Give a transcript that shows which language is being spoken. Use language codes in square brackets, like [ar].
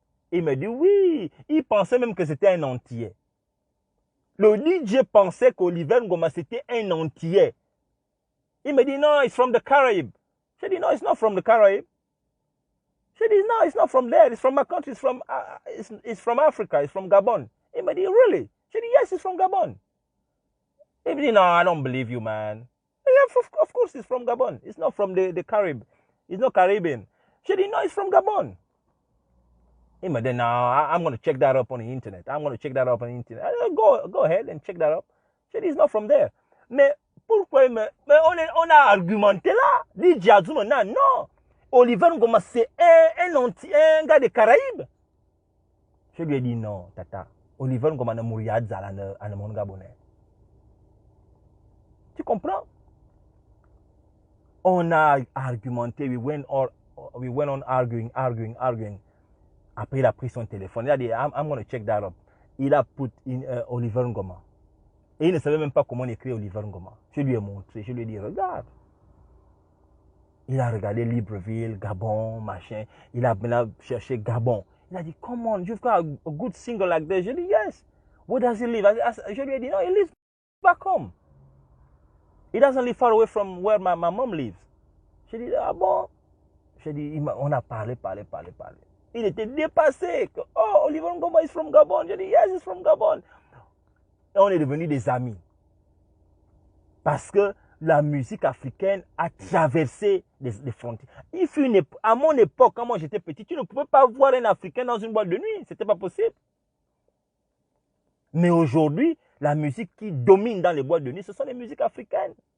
[fr] Il me dit oui. Il pensait même que c'était un Antillais. Le DJ pensait qu'Oliver Ngoma c'était un Antillais. Il me dit non, [en] it's from the Caribbean. [fr] J'ai dit non, [en] it's not from the Caribbean. [fr] J'ai dit [en] no, it's not from there. It's from my country. It's from Africa. It's from Gabon. He [fr] me dit [en] really? [fr] J'ai dit [en] yes, it's from Gabon. He [fr] me dit [en] no, I don't believe you, man. Yeah, of course, it's from Gabon. It's not from the Caribbean. It's not Caribbean. [fr] J'ai dit [en] no, it's from Gabon. He [fr] me dit [en] no, I'm going to check that up on the internet. I'm going to check that up on the internet. Go ahead and check that up. [fr] J'ai dit [en] it's not from there. [fr] Mais pourquoi mais on a argumenté là? Dit Diazou maintenant, non. Oliver Ngoma, c'est un gars des Caraïbes. Je lui ai dit non, tata. Oliver Ngoma ne mourra pas dans mon Gabonais. Tu comprends? On a argumenté, [en] we went on arguing. [fr] Après, il a pris son téléphone. Il a dit, [en] I'm going to check that up. [fr] Il a [en] put in [fr] Oliver Ngoma. Et il ne savait même pas comment écrire Oliver Ngoma. Je lui ai montré, je lui ai dit, regarde. Il a regardé Libreville, Gabon, machin. Il a cherché Gabon. Il a dit, [en] come on, you've got a good single like this. [fr] Je lui ai dit, [en] yes. Where does he live? [fr] Je lui ai dit, [en] no, he lives back home. He doesn't live far away from where my mom lives. [fr] Je lui ai dit, ah bon? Je lui ai dit, on a parlé. Il était dépassé. [en] Oh, Oliver Ngoma is from Gabon. [fr] Je lui ai dit, [en] yes, he's from Gabon. [fr] Et on est devenus des amis. Parce que la musique africaine a traversé les frontières. À mon époque, quand moi j'étais petit, tu ne pouvais pas voir un Africain dans une boîte de nuit. Ce n'était pas possible. Mais aujourd'hui, la musique qui domine dans les boîtes de nuit, ce sont les musiques africaines.